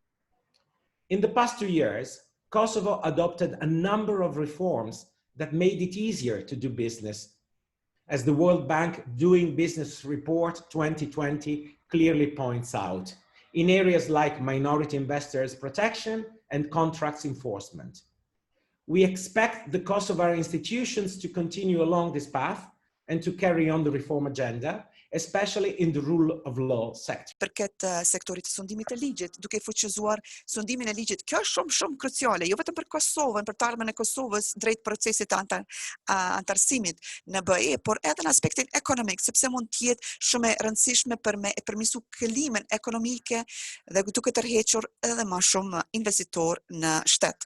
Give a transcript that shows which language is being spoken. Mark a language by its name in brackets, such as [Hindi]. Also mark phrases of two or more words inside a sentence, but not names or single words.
[English] In the past 2 years, Kosovo adopted a number of reforms that made it easier to do business, as the World Bank Doing Business Report 2020 clearly points out, in areas like minority investors protection and contracts enforcement. We expect the Kosovar institutions to continue along this path and to carry on the reform agenda, especially in the rule of law sector. [Albanian] Përket sektorit të sundimit të ligjit, duke fuqizuar sundimin e ligjit. Kjo është shumë kruciale, jo vetëm për Kosovën, për të ardhmen e Kosovës drejt procesit të antarësimit në BE, por edhe në aspektin ekonomik, sepse mund të jetë shumë e rëndësishme për me përmirësu klimatën ekonomike dhe duke tërhequr edhe më shumë investitor në shtet.